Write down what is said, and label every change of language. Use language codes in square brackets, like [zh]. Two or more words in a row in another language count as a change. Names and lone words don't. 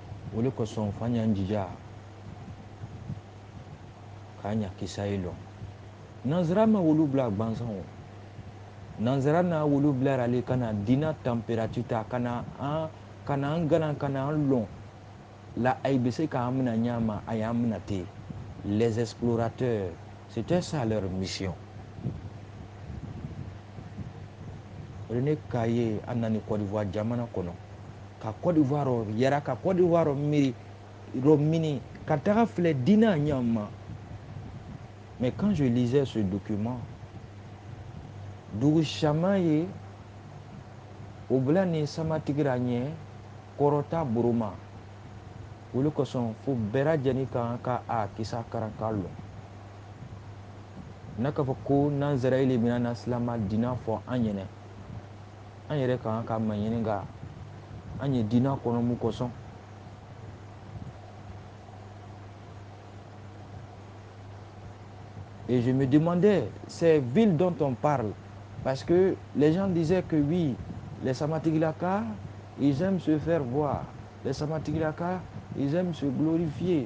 [bm] o le kosɔn fa ɲan jija k'a ɲa kisa ye lɔn nanzara ma wolu bila gbansan o nanzara n'a wolu bilara ale ka na dina température ta ka na an gana ka na an lɔn la ay bɛ se k'an mina ɲa ma a y'an mina ten [fr] les explorateurs c'était ça leur mission. [bm] René Caillé a nani Côte d'Ivoire jamana kɔnɔ ka Côte d'Ivoire yɛrɛ ka Côte d'Ivoire mini ka taga filɛ dina ɲa ma. [fr] Mais quand je lisais ce document, [bm] dugu caman ye o bila ni samatigira ɲɛ kɔrɔta boroma olu kosɔn fo bɛɛ lajɛlen kan ka a kisa karan ka lɔn n'a k'a fɔ ko n'an sera ile bɛna na silama dina fɔ an ɲɛnɛ an yɛrɛ kan ka maɲini ka an ye dina kɔnɔ mun kosɔn. [fr] Et je me demandais, ces villes dont on parle, parce que les gens disaient que oui, les Samatigilaka, ils aiment se faire voir. Les Samatigilaka, ils aiment se glorifier.